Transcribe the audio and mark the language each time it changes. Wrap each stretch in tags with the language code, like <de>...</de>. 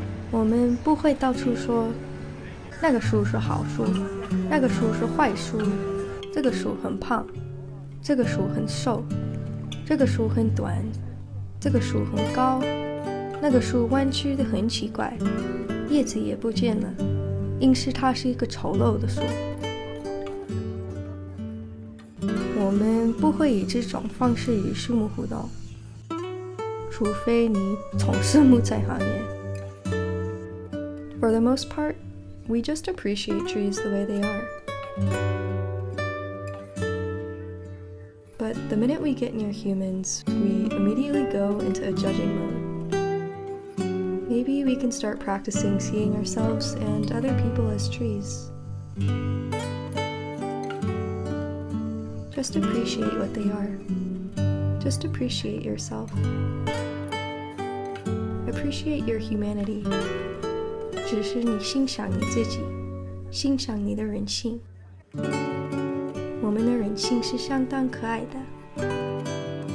<zh>我们不会到处说那个树是好树，那个树是坏树，这个树很胖，这个树很瘦，这个树很短，这个树很高，那个树弯曲得很奇怪，叶子也不见了，因是它是一个丑陋的树。我们不会以这种方式与树木互动，除非你从事木材行业。</zh> <en>For the most part, we just appreciate trees the way they are. But the minute we get near humans, we immediately go into a judging mode. Maybe we can start practicing seeing ourselves and other people as trees. Just appreciate what they are. Just appreciate yourself. Appreciate your humanity.</en> <zh>只是你欣赏你自己，欣赏你的人性。我们的人性是相当可爱的。</zh>